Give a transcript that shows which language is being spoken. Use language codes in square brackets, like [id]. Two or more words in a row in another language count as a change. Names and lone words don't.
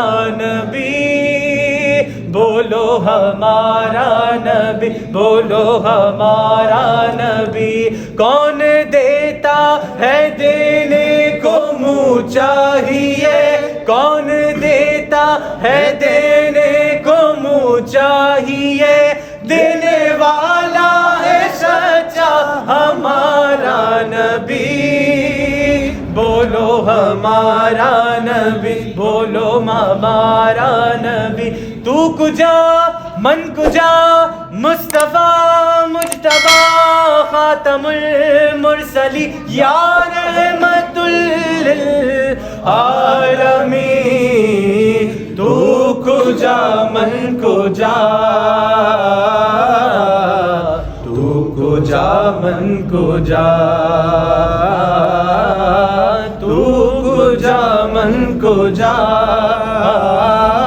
[ur] نبی بولو ہمارا نبی بولو ہمارا نبی کون دیتا ہے دینے کو منہ چاہیے کون دیتا ہے دینے کو منہ چاہیے دینے والا ہے سچا ہمارا نبی بولو ہمارا نبی بولو ہمارا نبی [fa] تو کجا من کجا مصطفیٰ مجتبیٰ خاتم المرسلی یا رحمت للعالمین تو کجا من کجا تو کجا من کجا تو کجا من کو جا